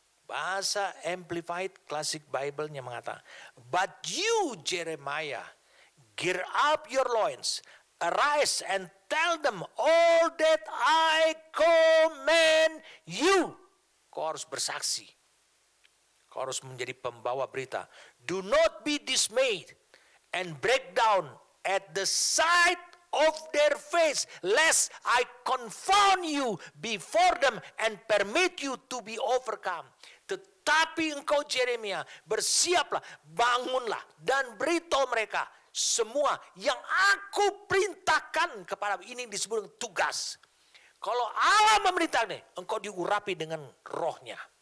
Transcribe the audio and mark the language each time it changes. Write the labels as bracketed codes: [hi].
[id] Bahasa Amplified Classic Bible-nya mengatakan, [en] but you, Jeremiah, gear up your loins, arise and tell them all that I command you. [id] Kau harus bersaksi. Kau harus menjadi pembawa berita. [en] Do not be dismayed and break down at the sight of their face, lest I confound you before them and permit you to be overcome. [id] Tetapi engkau Jeremia, bersiaplah, bangunlah, dan beritahu mereka semua yang aku perintahkan kepada. Ini disebut tugas. Kalau Allah memerintahkan, engkau diurapi dengan rohnya.